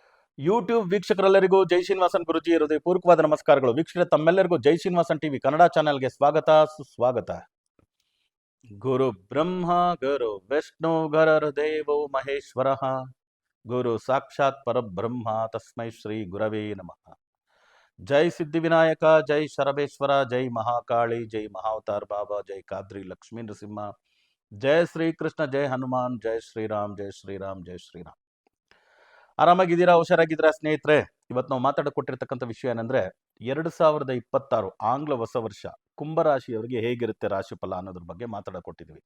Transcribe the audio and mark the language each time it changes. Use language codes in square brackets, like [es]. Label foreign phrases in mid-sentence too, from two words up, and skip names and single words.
[kn] ಯೂಟ್ಯೂಬ್ ವೀಕ್ಷಕರೆಲ್ಲರಿಗೂ ಜೈ ಶ್ರೀನಿವಾಸನ್ ಗುರುಜಿ ಹೃದಯಪೂರ್ವಕವಾದ ನಮಸ್ಕಾರಗಳು. ವೀಕ್ಷಕರೇ, ತಮ್ಮೆಲ್ಲರಿಗೂ ಜೈ ಶ್ರೀನಿವಾಸನ್ ಟಿವಿ ಕನ್ನಡ ಚಾನೆಲ್ಗೆ ಸ್ವಾಗತ ಸುಸ್ವಾಗತ. [sa] ಗುರು ಬ್ರಹ್ಮ ಗುರು ವಿಷ್ಣು ಗುರುರ್ದೇವೋ ಮಹೇಶ್ವರ, ಗುರು ಸಾಕ್ಷಾತ್ ಪರಬ್ರಹ್ಮ ತಸ್ಮೈ ಶ್ರೀ ಗುರವೇ ನಮಃ. [kn] ಜೈ ಸಿದ್ಧಿವಿನಾಯಕ, ಜೈ ಶರಬೇಶ್ವರ, ಜೈ ಮಹಾಕಾಳಿ, ಜೈ ಮಹಾವತಾರ್ ಬಾಬಾ, ಜೈ ಕಾದ್ರಿ ಲಕ್ಷ್ಮೀ ನರಸಿಂಹ, ಜೈ ಶ್ರೀಕೃಷ್ಣ, ಜೈ ಹನುಮಾನ್, ಜೈ ಶ್ರೀರಾಮ್, ಜೈ ಶ್ರೀರಾಮ್, ಜೈ ಶ್ರೀರಾಮ್. ಆರಾಮಾಗಿದ್ದೀರಾ? ಹುಷಾರಾಗಿದ್ದೀರಾ ಸ್ನೇಹಿತರೆ? ಇವತ್ತು ನಾವು ಮಾತಾಡಿಕೊಟ್ಟಿರ್ತಕ್ಕಂಥ ವಿಷಯ ಏನಂದ್ರೆ 2026 ಆಂಗ್ಲ ಹೊಸ ವರ್ಷ ಕುಂಭರಾಶಿಯವರಿಗೆ ಹೇಗಿರುತ್ತೆ ರಾಶಿಫಲ ಅನ್ನೋದ್ರ ಬಗ್ಗೆ ಮಾತಾಡಿಕೊಟ್ಟಿದ್ವಿ.